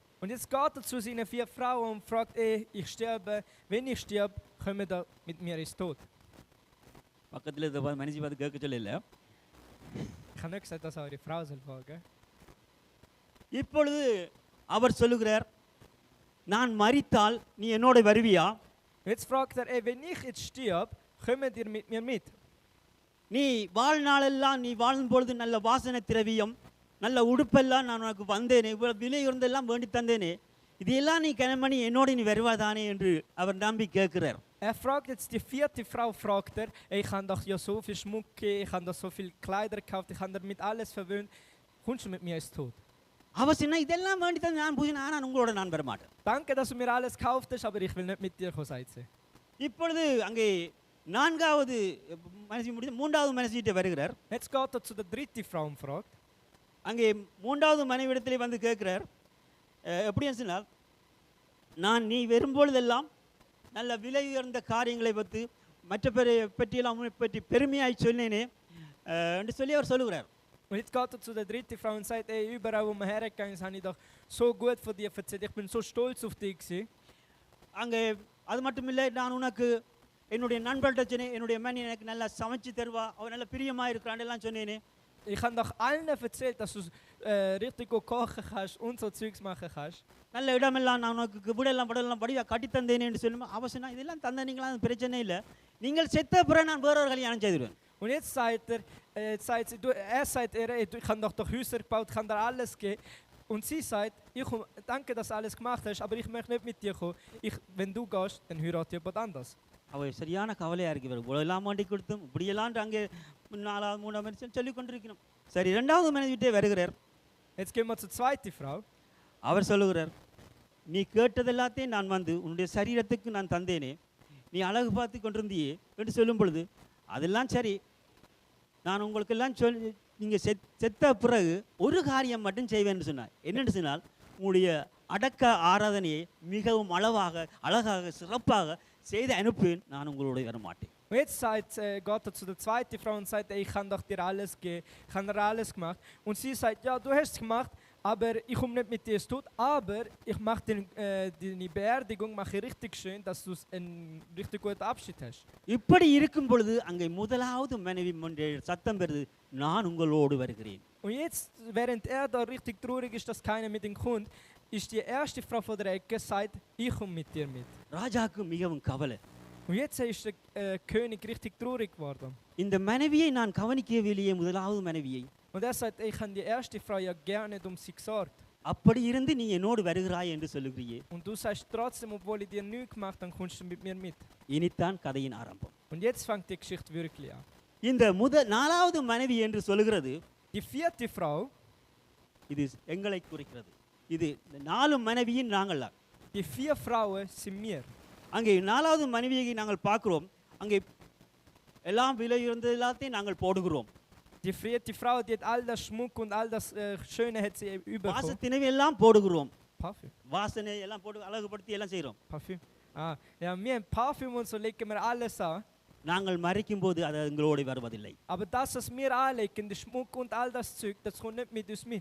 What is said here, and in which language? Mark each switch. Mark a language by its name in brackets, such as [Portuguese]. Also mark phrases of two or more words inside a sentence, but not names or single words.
[German] Und jetzt geht er zu seinen 4 Frauen und fragt, ich sterbe, wenn ich sterbe, kommen da mit mir ins Tod. [Tamil] பக்கத்தில் இருந்த மனுஷி பார்த்து கேட்க சொல்லல. [German] Ich habe nicht gesagt, dass eure Frau soll fragen. [Tamil] இப்பொழுது அவர் சொல்லுகிறார், நான் மரித்தால் நீ என்னோட வருவியா? [German] Jetzt fragt er, wenn ich jetzt sterbe, kommen ihr mit mir mit? [Tamil] நீ வாழ்நாளெல்லாம் நீ வாழும் பொழுது நல்ல வாசனை திரவியம், நல்ல உடுப்பெல்லாம் நான் உனக்கு வந்தேனே, இவ்வளவு விலை இருந்தெல்லாம் வேண்டி தந்தேனே, இதெல்லாம் நீ கனமணி என்னோட நீ வருவாதானே என்று அவர் நம்பி கேட்கிறார். [German] Fragt jetzt die 4. Frau, fragt ich habe doch ja so viel Schmuck gegeben, ich habe doch so viel Kleider gekauft, ich habe damit alles verwöhnt, kommst du mit mir ins Tod? [Tamil] அவர் சொன்னா இதெல்லாம் வேண்டி தந்து நான் பூசினா நான் உங்களோட நான் வரமாட்டேன். [German] Danke, dass du mir alles gekauft hast, aber ich will nicht mit dir kommen, sagt sie. [Tamil] இப்பொழுது அங்கே 4வது மனுஷி முடிந்து 3வது மனுஷிட்ட வருகிறார். [German] Jetzt geht er zu der 3. Frau und fragt. [Tamil] அங்கே 3வது மனைவிடத்திலே வந்து கேட்கிறார், எப்படின்னு சொன்னால், நான் நீ வரும்பொழுதெல்லாம் நல்ல விலை உயர்ந்த காரியங்களை பற்றி மற்ற பற்றியெல்லாம் பற்றி பெருமையாய் சொன்னேனே என்று சொல்லி அவர் சொல்லுகிறார். [German] Und jetzt geht er zu der 3. Frau und sagt, überall wo wir hergegangen sind, habe ich doch so gut von dir erzählt, ich bin so stolz auf dich gewesen. [Tamil] அங்கே அது மட்டும் இல்லை, நான் உனக்கு என்னுடைய நண்பர்கிட்ட சொன்னேன், என்னுடைய மணி எனக்கு நல்லா சமைச்சு தருவா, அவன் நல்ல பிரியமாக இருக்கிறான் எல்லாம் சொன்னேனே. [German] Ich habe doch allen erzählt, dass du richtig gut kochen kannst und so Zeugs machen kannst. [Tamil] நல்ல இடமெல்லாம் நான் உனக்கு வீடெல்லாம் படலாம் படியா கட்டி தந்தேனே என்று சொல்லுமா. அவசியம் இதெல்லாம் தந்த நீங்களா, அது பிரச்சனை இல்லை, நீங்கள் செத்த பிறகு நான் வேறொரு கல்யாணம் செய்துடுவேன். [German] Und jetzt sagt ich habe doch Häuser gebaut, ich kann dir alles geben. Und sie sagt, danke, dass du alles gemacht hast, aber ich möchte nicht mit dir kommen. Wenn du gehst, dann heirate jemand anders. [Tamil] அவள் சரியான கவலையாக இருக்கு, இவ்வளோலாம் மாட்டி கொடுத்தும் இப்படியெல்லாம் அங்கே 4வது 3வது மனுஷன் சொல்லி கொண்டிருக்கணும். சரி, 2வது மனைவிட்டே வருகிறார். [German] Jetzt gehen wir zur 2. Frau. [Tamil] அவர் சொல்லுகிறார், நீ கேட்டது எல்லாத்தையும் நான் வந்து உன்னுடைய சரீரத்துக்கு நான் தந்தேனே, நீ அழகு பார்த்து கொண்டிருந்தியே என்று சொல்லும் பொழுது, அதெல்லாம் சரி, நான் உங்களுக்கெல்லாம் சொல்லி நீங்கள் செத்த பிறகு ஒரு காரியம் மட்டும் செய்வேன்னு சொன்னார். என்னென்னு சொன்னால், உங்களுடைய அடக்க ஆராதனையை மிகவும் அழகாக சிறப்பாக செய்து அனுப்புவேன், நான் உங்களோட வர மாட்டேன். [German] Und jetzt sagt Gott zu der zweiten Frau und sagt, ich kann doch dir alles geben, ich habe dir alles gemacht. Und sie sagt, ja, du hast es gemacht, aber ich komme nicht mit dir, es tut, aber ich mache deine Beerdigung mache ich richtig schön, dass du einen richtig guten Abschied hast. [Tamil] இப்படி இருக்கும் பொழுது அங்கே முதலாவது மனைவி சத்தம் பெறுது, நான் உங்களோடு வருகிறேன். [German] Und jetzt, während da richtig traurig ist, dass keiner mit ihm kommt, ist die erste Frau von der Ecke, sagt, ich komme mit dir mit. [Tamil] ராஜாக்கு மிகவும் கவலை. [German] Und jetzt ist der König richtig traurig geworden. [Tamil] இந்த மனைவியை நான் கவனிக்கவில்லையே, முதலாவது மனைவியை. [German] Und er sagt, ich habe die erste Frau ja gar nicht um sie gesorgt. [Tamil] அப்படி இருந்து நீ என்னோடு வருகிறாய் என்று சொல்லுகிறியே. [German] Und du sagst trotzdem, obwohl ich dir nichts gemacht habe, dann kommst du mit mir mit. [Tamil] இனித்தான் கதையின் ஆரம்பம். [German] Und jetzt fängt die Geschichte wirklich an. [Tamil] இந்த நாலாவது மனைவி என்று சொல்லுகிறது, [German] Die vierte Frau, [Tamil] இது எங்களை குறிக்கிறது. இது 4 மனைவியின் நாங்கள். [German] die 4 Frauen sind wir. [Tamil] அங்கே 4வது மனைவியை நாங்கள் பார்க்கிறோம். அங்கே எல்லாம் விலை இருந்தது எல்லாத்தையும் நாங்கள் போடுகிறோம். [German] Die vierte Frau, die hat all das Schmuck und all das Schöne hat sie überbekommen. [Tamil] வாசத்தினை எல்லாம் போடுகிறோம். [German] Parfüm. [Tamil] வாசனை எல்லாம் போட்டு அழகுபடுத்தி எல்லாம் செய்கிறோம். [German] Parfüm. Ah, ja, wir haben Parfüm und so legen wir alles an. [Tamil] நாங்கள் மறைக்கும் போது அது எங்களோடு வருவதில்லை. [German] Aber das, was wir anlegen, der Schmuck und all das Zeug, das kommt nicht mit uns mit.